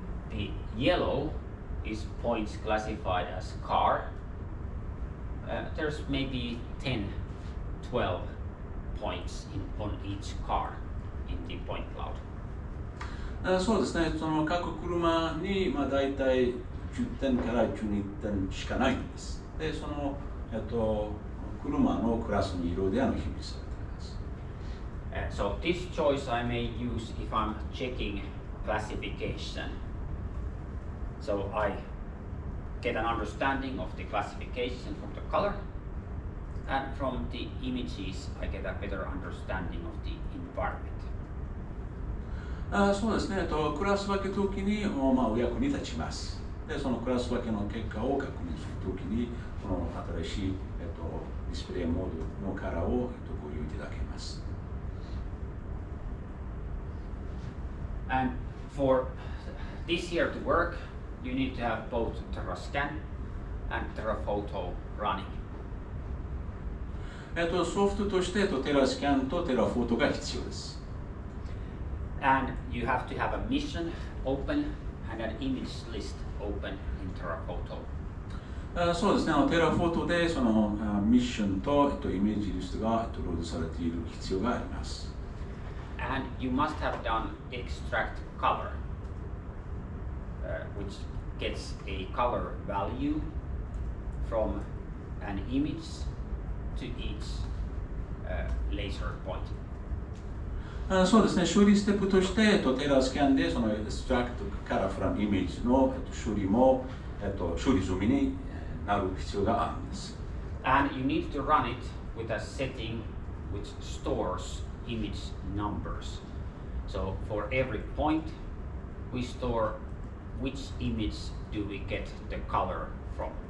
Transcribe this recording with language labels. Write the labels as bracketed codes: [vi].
[en] The yellow is points classified as car. There's maybe 10, 12 points on each car in the point cloud. [ja] そうですね、その各車にだいたい10点から12点しかないんです。で、その、車のクラスの色で表示されています。 [en] So this choice I may use if I'm checking classification. So I get an understanding of the classification from the color, and from the images I get a better understanding of the environment. [ja] そうですね、クラス分け時にお役に立ちます。で、そのクラス分けの結果を確認する時に、この新しい、ディスプレイモードのカラーを、ご利用いただけます。 [en] And for this here to work, you need to have both TerraScan and TerraPhoto running. [ja] ソフトとして、TerraScan と TerraPhoto が必要です。 [en] And you have to have a mission open and an image list open in TerraPhoto. [ja] そうですね、TerraPhoto でそのミッションとイメージリストがロードされている必要があります。 [en] And you must have done extract color, which gets a color value from an image to each laser point. [ja] そうですね、処理ステップとして、TerraScan でその Extract Color from Image の処理も、処理済みになる必要があるんです。 [en] And you need to run it with a setting which stores image numbers. So for every point, we store which image do we get the color from.